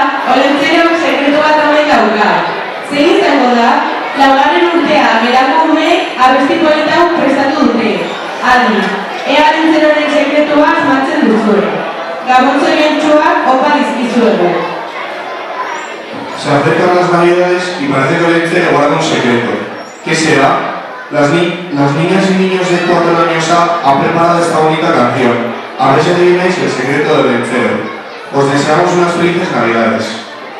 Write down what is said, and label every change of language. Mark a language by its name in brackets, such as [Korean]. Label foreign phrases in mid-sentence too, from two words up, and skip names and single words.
[Basque] Olentzero sekretu bat omen dauka. Zein izango da, laugarren urtea berako umeek abesti polita hau prestatu dute. Adi, ea Olentzeroren sekretua asmatzen duzue. Gabon zoriontsuak opa dizkizuegu. [Spanish] Se acercan las navidades y parece que Olentzero guarda un secreto. ¿Qué será? Las niñas y niños de 4 años han preparado esta bonita canción. A ver si adivináis el secreto de Olentzero. Os deseamos unas felices navidades.